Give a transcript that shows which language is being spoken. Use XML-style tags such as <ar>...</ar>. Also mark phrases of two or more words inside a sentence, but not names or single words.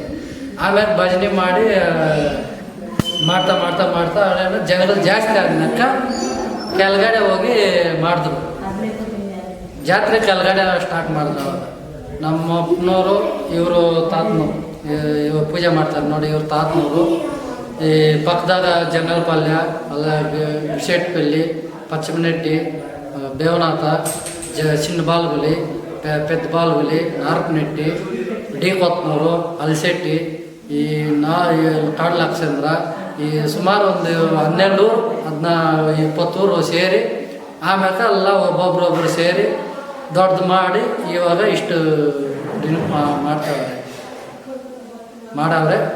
<kn>ಆಮೇಲೆ ಭಜನೆ ಮಾಡಿ ಮಾಡ್ತಾ ಮಾಡ್ತಾ ಮಾಡ್ತಾ ಜನಗಳು ಜಾಸ್ತಿ ಆದ್ಮೇಲೆ ಕೆಳಗಡೆ ಹೋಗಿ ಮಾಡಿದ್ರು. ಜಾತ್ರೆ ಕೆಳಗಡೆ ಸ್ಟಾರ್ಟ್ ಮಾಡಿದ್ರು. ಅವಾಗ ನಮ್ಮ ಅಪ್ಪನವರು ಇವರು ತಾತನು ಇವರು ಪೂಜೆ ಮಾಡ್ತಾರೆ ನೋಡಿ. ಇವ್ರ ತಾತನವರು ಈ ಪಕ್ಕದಾಗ ಜಂಗಲ್ ಪಾಲ್ಯ, ಅಲ್ಲ ಬಿಸೆಟ್ಪಲ್ಲಿ పచ్చమనెట్టి బేవనాథ చిన్న బాలుగులి పెద్ద బాలుగులి నారపనెట్టి ಡಿ ಕೊತ್ನೂರು ಅಲಸೆಟ್ಟಿ ಈ ಕಾಡು ಲಕ್ಷೇಂದ್ರ ಈ ಸುಮಾರು ಒಂದು 12-20 ಊರು ಸೇರಿ ಆಮ್ಯಾಕೆ ಎಲ್ಲ ಒಬ್ಬೊಬ್ರೊಬ್ರು ಸೇರಿ ದೊಡ್ಡದು ಮಾಡಿ ಇವಾಗ ಇಷ್ಟು ಮಾಡವ್ರೆ.</kn>